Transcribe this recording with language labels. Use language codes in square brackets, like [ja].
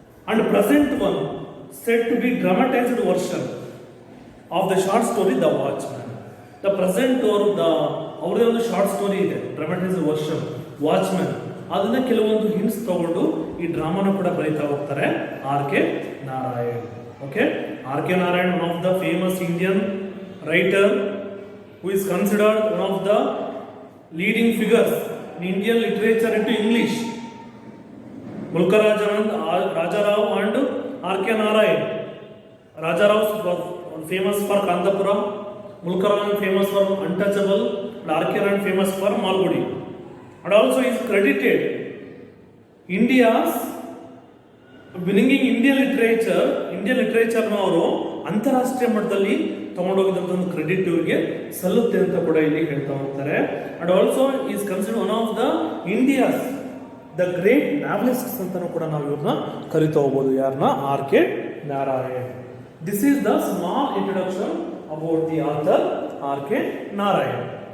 [en] And present one set to be dramatised version of the short story the watchman. The present [kn] ಅವ್ರದೇ ಒಂದು short story ಇದೆ, [en] Dramatised version watchman. [kn] ಅದನ್ನ ಕೆಲವೊಂದು hints ತಗೊಂಡು ಈ ಡ್ರಾಮಾನ ಕೂಡ ಬರೀತಾ ಹೋಗ್ತಾರೆ R.K. [en] Narayan. Okay, R.K. Narayan, one of the famous Indian writer who is considered one of the leading figures in Indian literature into English. Mulkaraj Anand, Raja Rao and R.K. Narayan. Raja Rao was famous for Kantapura, Mulkaraj Anand famous for Untouchable, and R.K. Narayan famous for Malgudi. And also is credited India's bringing Indian literature [kn] ಅವರು ಅಂತಾರಾಷ್ಟ್ರೀಯ ಮಟ್ಟದಲ್ಲಿ ತಗೊಂಡೋಗಿದಂತ ಒಂದು credit ಇವರಿಗೆ ಸಲ್ಲುತ್ತೆ ಅಂತ ಕೂಡ ಇಲ್ಲಿ ಹೇಳ್ತಾ ಹೋಗ್ತಾರೆ. [en] and also is consider one of the India's the great novelists [kn] ಅಂತಾನೂ ಕೂಡ ನಾವು ಇವ್ರನ್ನ ಕರಿತಾ ಹೋಗ್ಬೋದು. ಯಾರನ್ನ? [en] R K Narayan. This is the small introduction about the author R K Narayan.